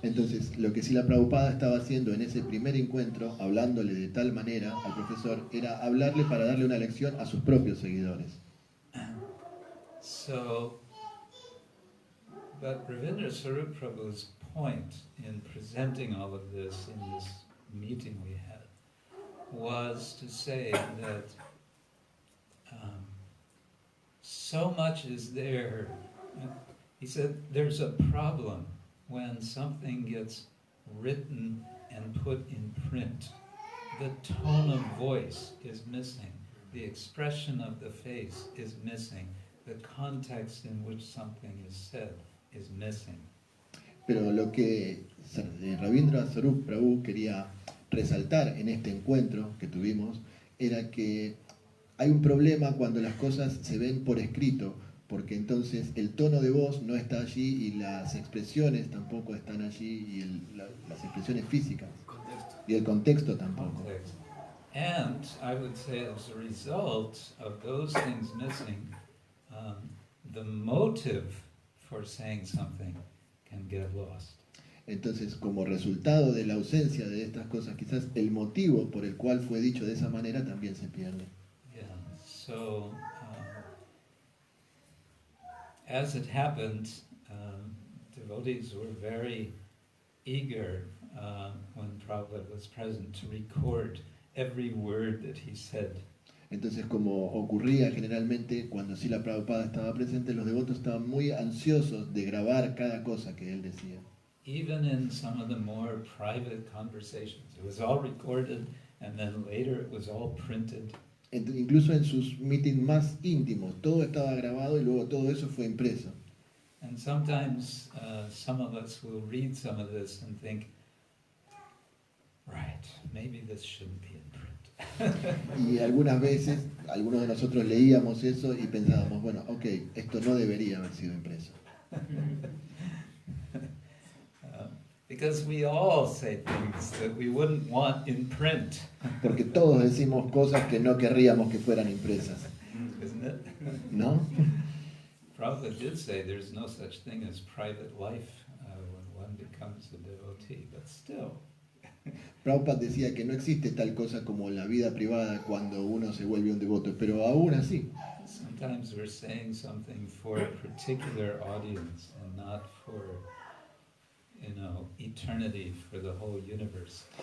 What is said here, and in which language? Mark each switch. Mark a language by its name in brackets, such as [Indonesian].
[Spanish] entonces lo que Srila Prabhupada estaba haciendo en ese primer encuentro, hablándole de tal manera al profesor, era hablarle para darle una lección a sus propios seguidores. [English] So, but Ravindra Swarup Prabhu's point in presenting all of this in this meeting we had was to say that so much is there. He said there's a problem when something gets written and put in print. The tone of voice is missing. The expression of the face is missing. The context in which something is said is missing. [Spanish] Pero lo que Ravindra Swarup Prabhu quería resaltar en este encuentro que tuvimos era que hay un problema cuando las cosas se ven por escrito, porque entonces el tono de voz no está allí y las expresiones tampoco están allí y las expresiones físicas y el contexto tampoco. [English] Context. And I would say as a result of those things missing, the motive for saying something can get lost. [Spanish] Entonces, como resultado de la ausencia de estas cosas, quizás el motivo por el cual fue dicho de esa manera también se pierde. Yeah. [English] So, as it happened, devotees were very eager when Prabhupada was present to record every word that he said. [Spanish] Entonces, como ocurría generalmente cuando Srila Prabhupada estaba presente, los devotos estaban muy ansiosos de grabar cada cosa que él decía. [English] even in some of the more private conversations. It was all recorded, and then later it was all printed. [Spanish] Incluso en sus meetings más íntimos, todo estaba grabado y luego todo eso fue impreso. [English] And sometimes some of us will read some of this and think, right, maybe this shouldn't be in print. [Spanish] Y algunas veces, algunos de nosotros leíamos eso y pensábamos, bueno, ok, esto no debería haber sido impreso. [English] Because we all say things that we wouldn't want in print. [Spanish] Porque todos decimos cosas que no querríamos que fueran impresas, [English] Isn't it? [Spanish] ¿no? [English] Prabhupada did say there's no such thing as private life when one becomes a devotee, but still. [Spanish] Prabhupada decía que no existe tal cosa como la vida privada cuando uno se vuelve un devoto, pero aún así, [English] Sometimes we're saying something for a particular audience and not for, eternity, for the whole universe.